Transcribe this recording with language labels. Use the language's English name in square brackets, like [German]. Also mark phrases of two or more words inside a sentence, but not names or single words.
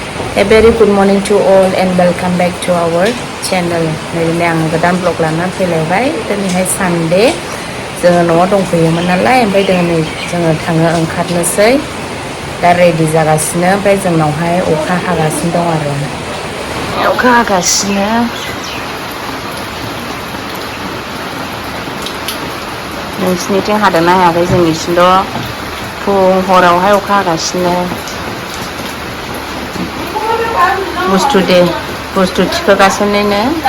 [English] A very good morning to all and welcome back to our channel. [Bodo] नै आं गोदान ब्लग लाना फैलायबाय दिनैहाय सानडे जोङो न'आव दंफैयोमोन नालाय ओमफ्राय दिनै जोङो थाङो ओंखारनोसै दा रेडि जागासिनो ओमफ्राय जोंनावहाय अखा हागासिनो दं आरो अखा हागासिनो नोंसिनिथिं हादोंना हायाखै जोंनिथिंथ' फुं हरावहाय अखा हागासिनो बुस्थु थिखोगासिनो